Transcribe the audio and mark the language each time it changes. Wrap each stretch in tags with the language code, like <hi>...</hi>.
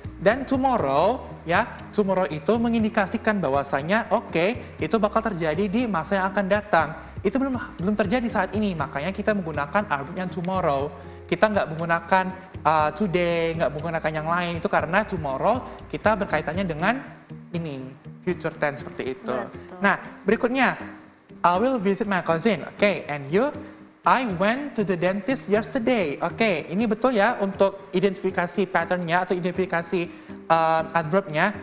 <id>Dan tomorrow itu mengindikasikan bahwasanya itu bakal terjadi di masa yang akan datang. Itu belum terjadi saat ini, makanya kita menggunakan adverb yang tomorrow. Kita nggak menggunakan today, nggak menggunakan yang lain. Itu karena tomorrow kita berkaitannya dengan ini, future tense seperti itu. Betul. Nah, berikutnya,</id> <en>I will visit my cousin. And you? I went to the dentist yesterday.</en> <id>Ini betul ya untuk identifikasi patternnya atau identifikasi adverbnya.</id>